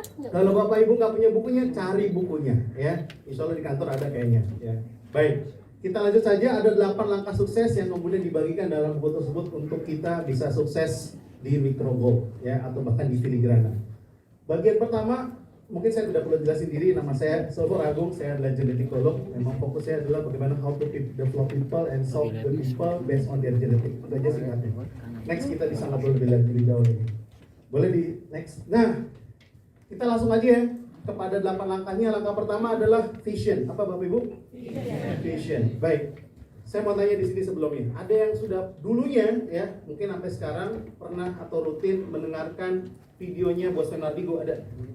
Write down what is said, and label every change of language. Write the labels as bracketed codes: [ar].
[id] Kalau Bapak Ibu gak punya bukunya, cari bukunya ya. Insya Allah di kantor ada kayaknya ya. Baik. Kita lanjut saja, ada 8 langkah sukses yang kemudian dibagikan dalam buku tersebut untuk kita bisa sukses di microgold ya, atau bahkan di filigrana. Bagian pertama, mungkin saya tidak perlu jelasin diri, nama saya Solver Agung, saya adalah genetikolog. Memang fokusnya adalah bagaimana [en] how to develop people and solve the people based on their genetic. [id] Itu aja singkatnya. Next kita bisa ngobrol lebih jauh lagi. Boleh di next. Nah, kita langsung aja ya kepada 8 langkahnya. Langkah pertama adalah vision. Apa Bapak Ibu? Vision. Baik. Saya mau tanya di sini sebelumnya. Ada yang sudah dulunya ya, mungkin sampai sekarang pernah atau rutin mendengarkan videonya Bosman Madigo? Ada?